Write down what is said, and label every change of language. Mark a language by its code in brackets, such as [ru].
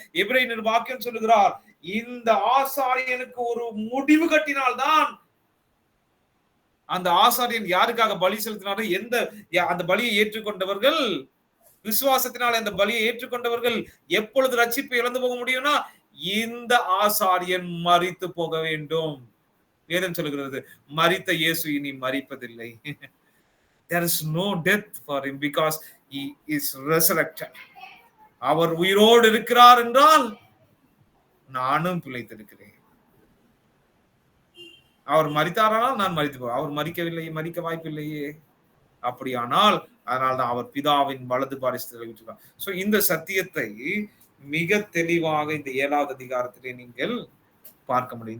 [ta] எபிரேயர் வாக்கியம் சொல்லுகிறார், இந்த ஆசாரியனுக்கு ஒரு முடிவு கட்டினால்தான் அந்த ஆசாரியன் யாருக்காக பலி செலுத்தினாரோ, அந்த பலியை ஏற்றுக்கொண்டவர்கள், விசுவாசத்தினால் அந்த பலியை ஏற்றுக்கொண்டவர்கள் எப்பொழுது ரட்சிப்பை இழந்து போக முடியும்னா, இந்த ஆசாரியன் மரித்து போக வேண்டும். வேதம் சொல்லுகிறது, மரித்த இயேசு இனி மரிப்பதில்லை. [en] There is no death for him because he is resurrected. [ta] அவர் உயிரோடு இருக்கிறார் என்றால் நானும் பிழைத்திருக்கிறேன். அவர் மரித்தாரானால் நான் மரித்து போவேன். அவர் மரிக்கவில்லை, மரிக்க வாய்ப்பில்லையே. அப்படியானால் அதனால்தான் அவர் பிதாவின் வலது பாரிசத்தில் விட்டுறார். சோ இந்த சத்தியத்தை மிக தெளிவாக இந்த 7வது அதிகாரத்திலே நீங்கள் பார்க்க முடியும்.